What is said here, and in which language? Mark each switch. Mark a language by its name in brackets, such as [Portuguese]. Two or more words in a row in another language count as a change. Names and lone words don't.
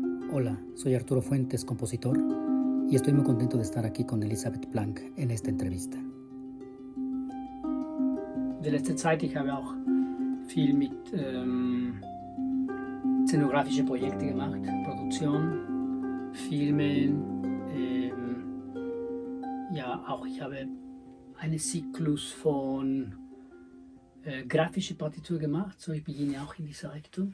[Spanish] Hola, soy Arturo Fuentes, compositor, y estoy muy contento de estar aquí con Elisabeth Blank en esta entrevista. [German] Die letzte Zeit, ich habe auch viel mit szenografische Projekte gemacht, Produktion, Filmen. Ja, auch ich habe einen Zyklus von grafische Partitur gemacht, so ich beginne auch in dieser Richtung.